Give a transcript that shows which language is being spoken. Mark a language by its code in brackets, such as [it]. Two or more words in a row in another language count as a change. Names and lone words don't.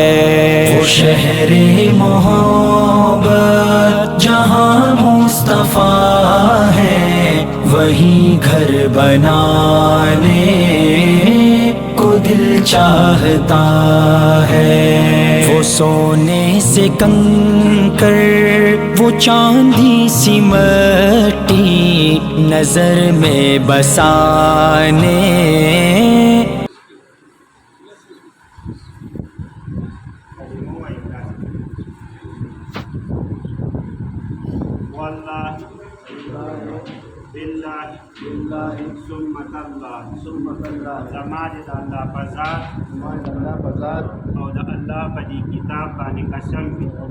[ur] وہ شہر محبت جہاں مصطفیٰ ہے، وہیں گھر بنانے کو دل چاہتا ہے. وہ سونے سے کنکر وہ چاندی سی مٹی نظر میں بسانے. [ar] والله بالله ثم تالله [ps] زما د الله بازار او د الله په دې کتاب باندې قسم وي